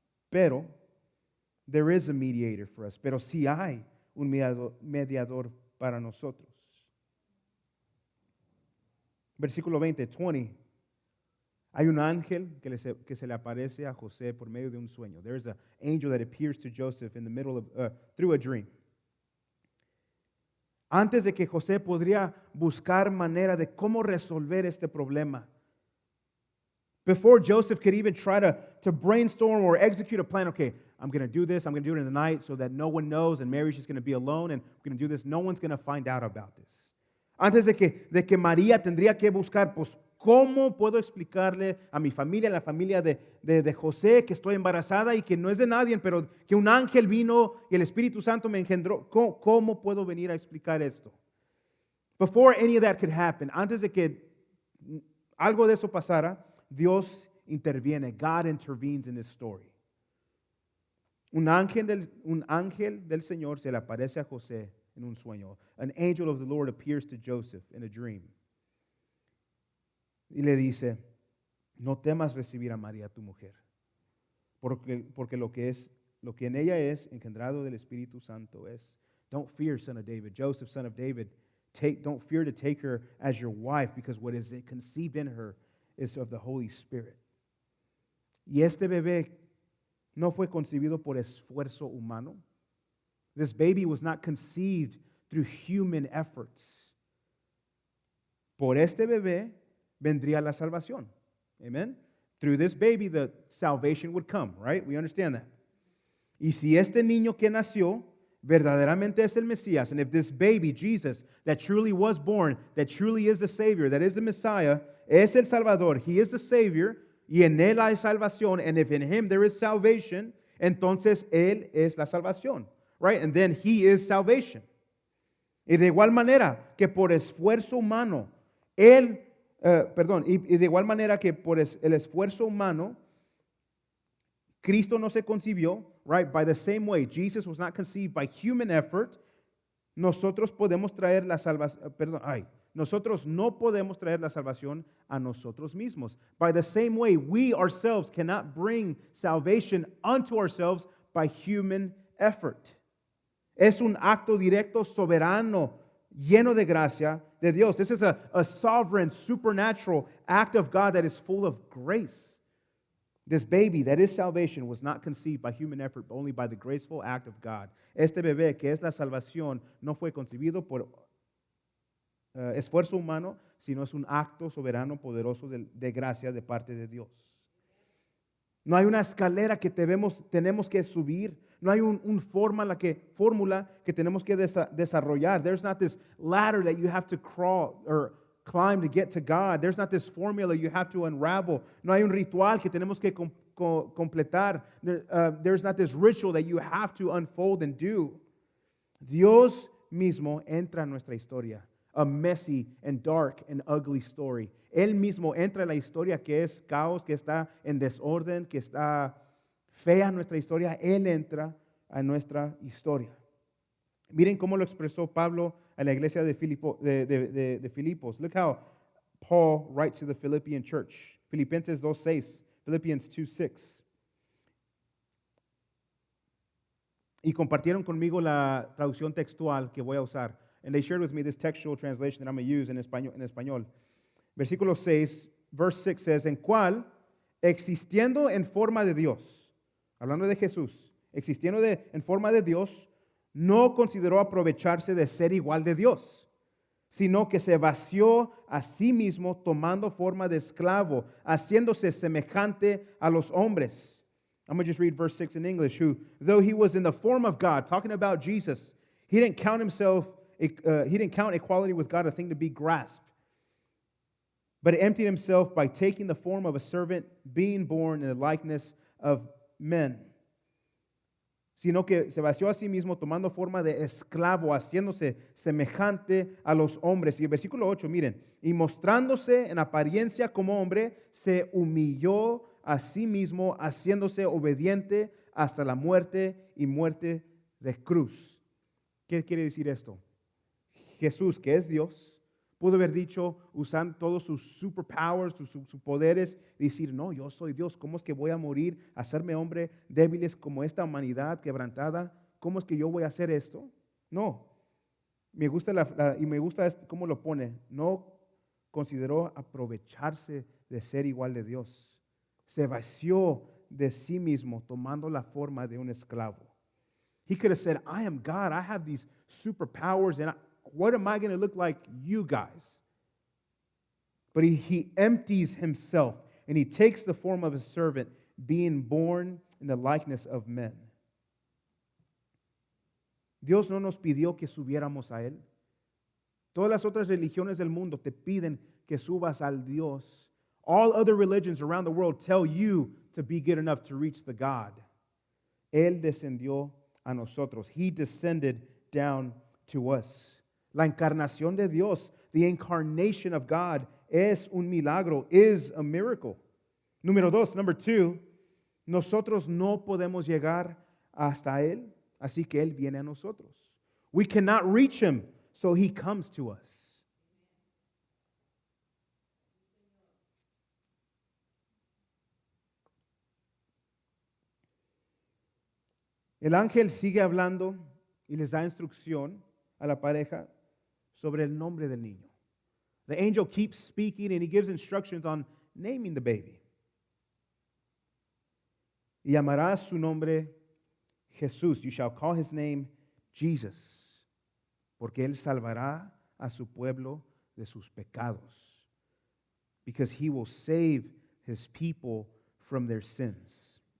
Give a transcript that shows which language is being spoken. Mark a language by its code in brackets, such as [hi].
[es] Pero, [en] there is a mediator for us. [es] Pero sí hay un mediador para nosotros. Versículo 20. Hay un ángel que se le aparece a José por medio de un sueño. [en] There is an angel that appears to Joseph in the middle of through a dream. [es] Antes de que José podría buscar manera de cómo resolver este problema. [en] Before Joseph could even try to brainstorm or execute a plan, okay, I'm going to do this, I'm going to do it in the night so that no one knows and Mary's just going to be alone and we're going to do this. No one's going to find out about this. [es] Antes de que María tendría que buscar, pues, ¿cómo puedo explicarle a mi familia, a la familia de José, que estoy embarazada y que no es de nadie, pero que un ángel vino y el Espíritu Santo me engendró? ¿Cómo puedo venir a explicar esto? [en] Before any of that could happen, [es] antes de que algo de eso pasara, Dios interviene. [en] God intervenes in this story. [es] Un ángel del Señor se le aparece a José en un sueño. [en] An angel of the Lord appears to Joseph in a dream. [es] Y le dice, no temas recibir a María tu mujer, porque lo que en ella es engendrado del Espíritu Santo es. [en] Don't fear, son of David. Joseph, son of David, don't fear to take her as your wife, because what is conceived in her is of the Holy Spirit. [es] Y este bebé no fue concebido por esfuerzo humano. [en] This baby was not conceived through human efforts. [es] Por este bebé vendría la salvación. [en] Amen? Through this baby, the salvation would come, right? We understand that. [es] Y si este niño que nació verdaderamente es el Mesías, [en] and if this baby, Jesus, that truly was born, that truly is the Savior, that is the Messiah, [es] es el Salvador, [en] He is the Savior, [es] y en Él hay salvación, [en] and if in Him there is salvation, [es] entonces Él es la salvación, [en] right? And then He is salvation. [es] Y de igual manera que por esfuerzo humano, y de igual manera que por el esfuerzo humano, Cristo no se concibió, [en] right? By the same way, Jesus was not conceived by human effort. [es] Nosotros podemos traer la salvación, nosotros no podemos traer la salvación a nosotros mismos. [en] By the same way, we ourselves cannot bring salvation unto ourselves by human effort. [es] Es un acto directo, soberano, lleno de gracia de Dios. [en] This is a sovereign, supernatural act of God that is full of grace. This baby that is salvation was not conceived by human effort, but only by the graceful act of God. [es] Este bebé que es la salvación no fue concebido por esfuerzo humano, sino es un acto soberano, poderoso de gracia de parte de Dios. No hay una escalera que tenemos que subir. No hay una fórmula que tenemos que desarrollar. [en] There's not this ladder that you have to climb to get to God. There's not this formula you have to unravel. [es] No hay un ritual que tenemos que completar. [en] There's not this ritual that you have to unfold and do. [es] Dios mismo entra en nuestra historia. [en] A messy and dark and ugly story. [es] Él mismo entra en la historia que es caos, que está en desorden, que está fea nuestra historia. Él entra a nuestra historia. Miren cómo lo expresó Pablo a la iglesia de Filipos. [en] Look how Paul writes to the Philippian church. [es] Filipenses 2:6, [en] Philippians 2:6. [es] Y compartieron conmigo la traducción textual que voy a usar. [en] And they shared with me this textual translation that I'm going to use [es] en español. Versículo 6, [en] verse 6 says, [es] en cual, existiendo en forma de Dios, hablando de Jesús, existiendo en forma de Dios, no consideró aprovecharse de ser igual de Dios, sino que se vació a sí mismo tomando forma de esclavo, haciéndose semejante a los hombres. [en] I'm going to just read verse 6 in English. Who, though he was in the form of God, talking about Jesus, he didn't count equality with God a thing to be grasped, but emptied himself by taking the form of a servant, being born in the likeness of men. [es] Sino que se vació a sí mismo tomando forma de esclavo, haciéndose semejante a los hombres. Y el versículo 8, miren, y mostrándose en apariencia como hombre, se humilló a sí mismo, haciéndose obediente hasta la muerte y muerte de cruz. ¿Qué quiere decir esto? Jesús, que es Dios, pudo haber dicho, usando todos sus superpowers, sus poderes, decir, no, yo soy Dios, ¿cómo es que voy a morir, hacerme hombre, débiles como esta humanidad quebrantada? ¿Cómo es que yo voy a hacer esto? No. Me gusta cómo lo pone. No consideró aprovecharse de ser igual de Dios. Se vació de sí mismo, tomando la forma de un esclavo. [en] He could have said, I am God, I have these superpowers, and what am I going to look like, you guys? But he empties himself, and he takes the form of a servant, being born in the likeness of men. [es] Dios no nos pidió que subiéramos a Él. Todas las otras religiones del mundo te piden que subas al Dios. [en] All other religions around the world tell you to be good enough to reach the God. [es] Él descendió a nosotros. [en] He descended down to us. [es] La encarnación de Dios, [en] the incarnation of God, [es] es un milagro, [en] is a miracle. [es] Número 2, [en] number 2, [es] nosotros no podemos llegar hasta Él, así que Él viene a nosotros. [en] We cannot reach Him, so He comes to us. [es] El ángel sigue hablando y les da instrucción a la pareja sobre el nombre del niño. [en] The angel keeps speaking and he gives instructions on naming the baby. [es] Y llamarás su nombre Jesús. [en] You shall call his name Jesus, [es] porque él salvará a su pueblo de sus pecados, [en] because he will save his people from their sins.